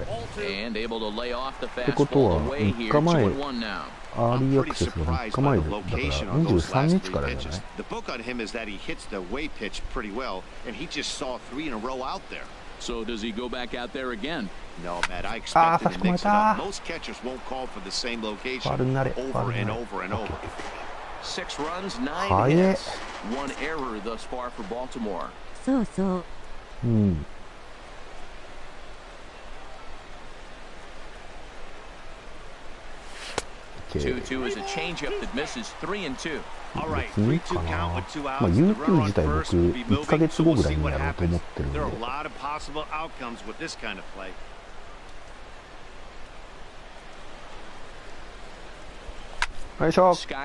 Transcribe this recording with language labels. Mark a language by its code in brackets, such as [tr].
[ja] ってことは3日前、アーリーアクセスが3日前だから23日からじゃない？ [en] So does he go back out there again? No, Matt, I expect it to mix it up. Most catchers won't call for the same location over and over and over. 6 runs, 9 hits, 1 error thus far for Baltimore. [ja] そうそう。 [en] 2-2 is a changeup that misses 3-2. [ja] 別にいいかな。まあ YouTube 自体僕1ヶ月後ぐらいにやろうと思ってるんで。よいしょ。